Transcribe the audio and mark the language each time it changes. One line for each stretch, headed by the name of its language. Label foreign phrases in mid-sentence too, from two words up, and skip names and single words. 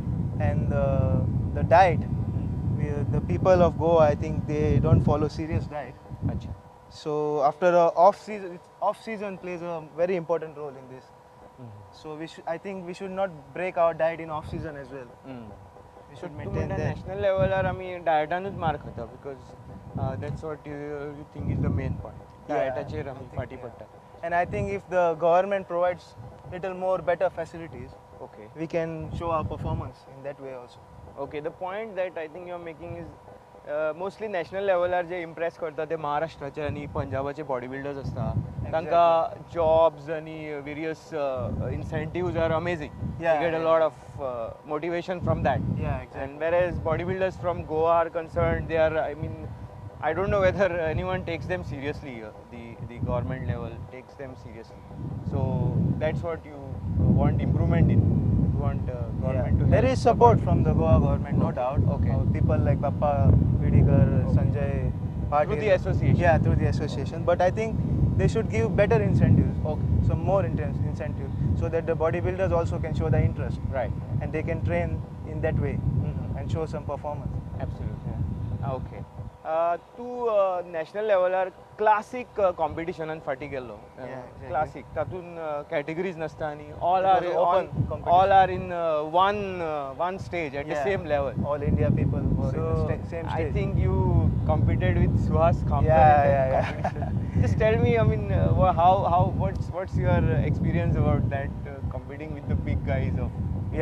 English: And the diet, the people of Goa, I think they don't follow serious diet. Acha. So after off season plays a very important role in this. So I think we should not break our diet in off season as well. We should maintain that. national level
Konkani: are dietanuच मार खाता
English: because that's what you think is the main point.
Konkani: Dietaचेर आमी फाटी पडटा.
English: And I think if the government provides little more better facilities, Okay. we can show our performance in that way also. Okay, the point that I think you're making is mostly national levelar
Konkani: जे impress करता ते महाराष्ट्राचे आणि पंजाबाचे बॉडीबिल्डर्स असता तांकां jobs आणि
English: various incentives are amazing. Yeah, You get a yeah. lot of motivation from that. Yeah, exactly. And whereas bodybuilders from Goa are concerned, they are, I mean, I don't know whether anyone takes them seriously. The government level takes them seriously. So that's what you want improvement in. You want government to There help is support from the Goa government, no doubt. Okay. People like Papa Vidikar, Sanjay, Patil. Through the association. Yeah, through the association. But I think they should give better incentives. Okay. Some more incentives, so that the bodybuilders also can show the interest. Right. And they can train in that way and show some performance. Absolutely. Okay.
Konkani: तू नॅशनल लेवलार क्लासीक कॉम्पिटिशनान फाटी गेल्लो
English: exactly.
Konkani: क्लासीक तातून कॅटेगरीज नसता आनी ऑल
English: It आर was open competition. all are in one stage at the Yeah. same level All India people were in the same stage. I think you competed with Suhas Khamkar Yeah, in that yeah. competition. Just tell me, I mean, what's your experience about that competing with the big guys of Indian